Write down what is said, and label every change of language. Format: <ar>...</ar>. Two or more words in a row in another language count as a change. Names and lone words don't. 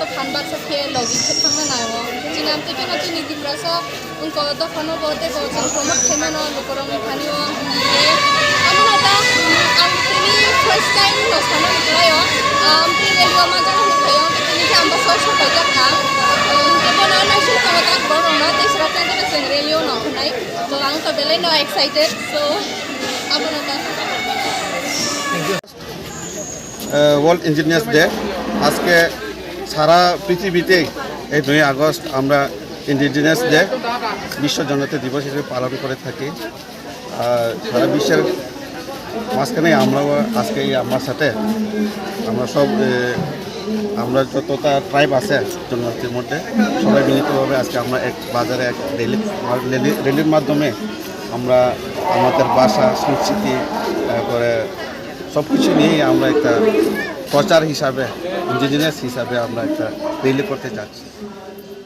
<trp>फानबार सखे लगी के थांना नायो जोंना आमते के जोंनि दिफ्रासो उनको दफानो बहुते बहुत प्रमोट खालामनो लोकरं खानियो आबुनो दा आमतेनि</trp> <en>first time</en> <trp>नसानो निकलायो आमते रेडियो मा जानो निकलायो केतनि के आम्बासो सफाय जाखा केबोना नासिल कमता बरोना तेसरा टाइम जों रेडियो न होनाय तो आं तो बेले नो एक्साइटेड सो आबुनो दा</trp> <en>World Engineers Day</en> <bn>আজকে সারা পৃথিবীতেই এই 2 আগস্ট আমরা</bn> <en>Indigenous Day</en> <bn>বিশ্ব জনতা দিবস হিসেবে পালন করে থাকি। সারা বিশ্বের মাঝখানে আমরাও আজকে আমার সাথে আমরা সব আমরা যতটা ট্রাইব আছে জনজাতির মধ্যে সবাই মিলিতভাবে আজকে আমরা এক বাজারে এক র্যালির মাধ্যমে আমরা আমাদের ভাষা সংস্কৃতি তারপরে সব কিছু নিয়েই আমরা একটা প্রচার হিসাবে ইন্ডিজিনিয়াস হিসাবে আমরা একটা র্যালি করতে চাচ্ছি।</bn>